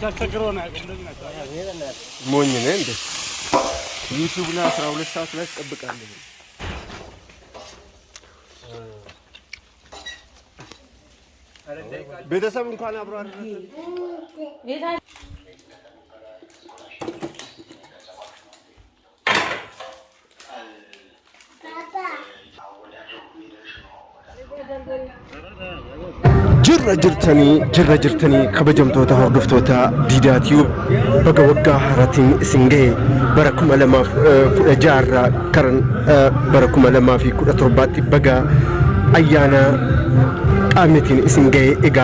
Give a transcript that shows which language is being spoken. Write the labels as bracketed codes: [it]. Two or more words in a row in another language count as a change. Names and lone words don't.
[am] ሞኝ ነህ እንዴ ዩቲዩብ ላይ 12 ሰዓት ላይ ተጠብቃለሁ ቤተሰብ እንኳን አብሮ አይደለም [om] jirra jirtanii kabajamtoota hordoftoota Diidaa Tube baga waggaa haaraatiin isin gahe bara 2016 karan bara 2017 baga ayyaana qaamneetiin isin gahe egaa